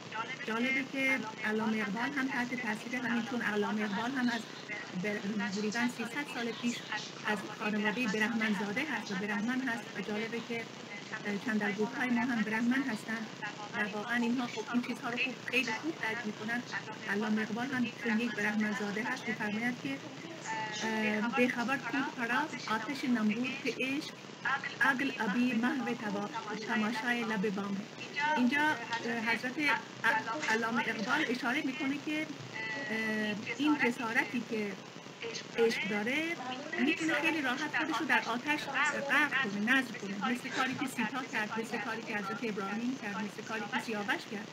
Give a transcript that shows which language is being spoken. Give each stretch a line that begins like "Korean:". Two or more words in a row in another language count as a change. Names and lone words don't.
Persian: جالبه که علامه اقبال هم تحت تاثیر همین، چون علامه اقبال هم از حدوداً 300 سال پیش از خانواده برهمنزاده هست و برهمن هست و جالبه که چندرگوت‌های ما هم برهمن هستن و واقعا اینها خب این چیزها رو خیلی خوب درک میکنن. علامه اقبال هم چون یک برهمنزاده هست میفرماید که
Urdu: بےخبر خود پڑا آتش نمرود کے عشق اگل ابھی محو تماشائے لب بام ہے.
Persian: اینجا حضرت علامه اقبال اشاره میکنه که این جسارتی که عشق داره میتونه خیلی راحت خودش رو در آتش غرق کنه، نذر کنه، مثل کاری که سیتا کرد، مثل کاری که حضرت ابراهیم کرد، مثل کاری که سیاوش کرد.